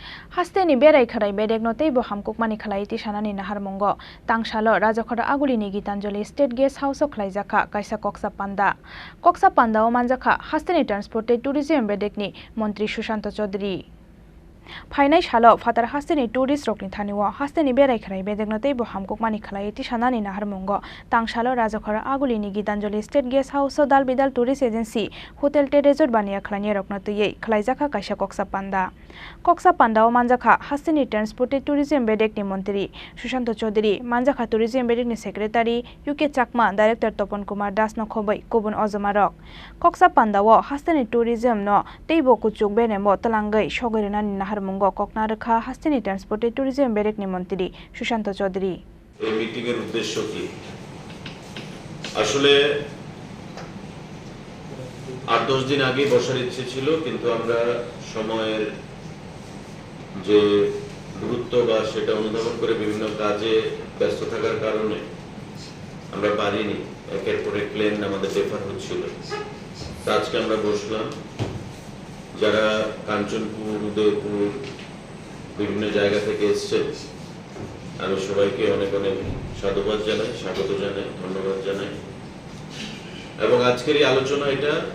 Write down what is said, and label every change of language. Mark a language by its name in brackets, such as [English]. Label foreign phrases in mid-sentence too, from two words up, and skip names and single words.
[Kok Borok] Hasteni berai kharai bedek no teibo hamkukmani khalai ti sanani naharmongo tangsalo rajakhora agulini Gitanjali State Guest House khlaijaka kaisa koksa panda o manjaka Hasteni Transported Tourism bedekni Mantri Sushanta Chowdhury Phainai salo fatar Hasteni tourist rokni thaniwo Hasteni berai kharai bedek no teibo hamkukmani khalai ti sanani naharmongo tangsalo rajakhora agulini Gitanjali State Guest House dalbidal [English] tourist agency [Kok Borok] hotel te resort Baniya Khlainairokno tei khlaijaka kaisa koksa panda o manjaka Hasteni Transported Tourism bedekni Mantri Sushanta Chowdhury manjaka Tourism bedekni Secretary UK Chakma Director Topon Kumar Das no khobai kubun ojomarok koksa panda o Hasteni Tourism no teibo kuchuk benemo talangai sogorinani naharmungo koknarkha Hasteni Transported Tourism bedekni Mantri Sushanta Chowdhury [Bangla] এই মিটিং এর উদ্দেশ্য কি আসলে 8-10 দিন আগে বসার ইচ্ছে ছিল কিন্তু আমরা সময়ের যে গুরুত্ব বা সেটা অনুধাবন করে বিভিন্ন কাজে ব্যস্ত থাকার কারণে আমরা পারিনি একের পর এক প্ল্যান আমাদের ডেফার হচ্ছিল আজকে আমরা বসলাম যারা কাঞ্চনপুর উদয়পুর বিভিন্ন জায়গা থেকে এসেছেন আমি সবাইকে অনেক অনেক সাধুবাদ জানাই স্বাগত জানাই ধন্যবাদ জানাই এবং আজকের এই আলোচনা এটা